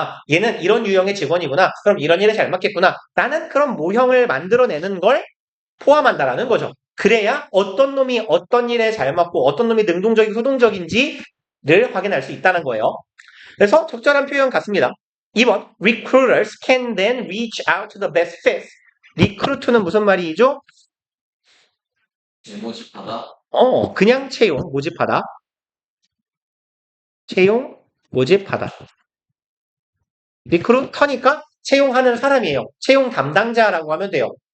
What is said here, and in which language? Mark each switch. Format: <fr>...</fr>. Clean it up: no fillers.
<ko>얘는 이런 유형의 직원이구나. 그럼 이런 일에 잘 맞겠구나. 라는 그런 모형을 만들어내는 걸 포함한다라는 거죠. 그래야 어떤 놈이 어떤 일에 잘 맞고 어떤 놈이 능동적이고 소동적인지를 확인할 수 있다는 거예요. 그래서 적절한 표현 같습니다.</ko> <en>2번, recruiters can then reach out to the best fit.</en> <ko>리크루트는 무슨 말이죠? 모집하다. 그냥 채용, 모집하다. 채용, 모집하다. 리크루터니까 채용하는 사람이에요. 채용 담당자라고 하면 돼요.</ko>